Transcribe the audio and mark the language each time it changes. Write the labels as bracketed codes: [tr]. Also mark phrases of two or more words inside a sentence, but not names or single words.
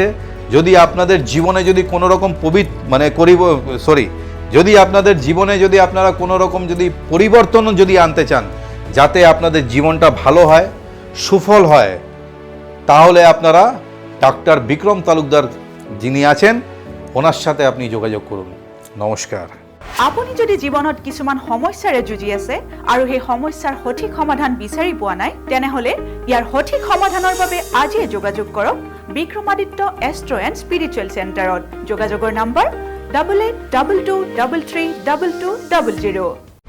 [bn] যদি আপনাদের জীবনে যদি কোনো রকম যদি আপনাদের জীবনে যদি আপনারা কোনো রকম যদি পরিবর্তন যদি আনতে চান, যাতে আপনাদের জীবনটা ভালো হয়, সুফল হয়, তাহলে আপনারা ডক্টর বিক্রম তালুকদার যিনি আছেন, ওনার সাথে আপনি যোগাযোগ করুন। নমস্কার। [as] আপুনি যদি জীৱনত কিছুমান সমস্যাৰে যুঁজি আছে আৰু সেই সমস্যাৰ সঠিক সমাধান বিচাৰি পোৱা নাই, তেনেহলে ইয়াৰ সঠিক সমাধানৰ বাবে আজিয়ে যোগাযোগ কৰক বিক্ৰমাদিত্য এষ্ট্ৰো এণ্ড স্পিৰিচুৱেল চেণ্টাৰত। যোগাযোগৰ নম্বৰ 8822233200।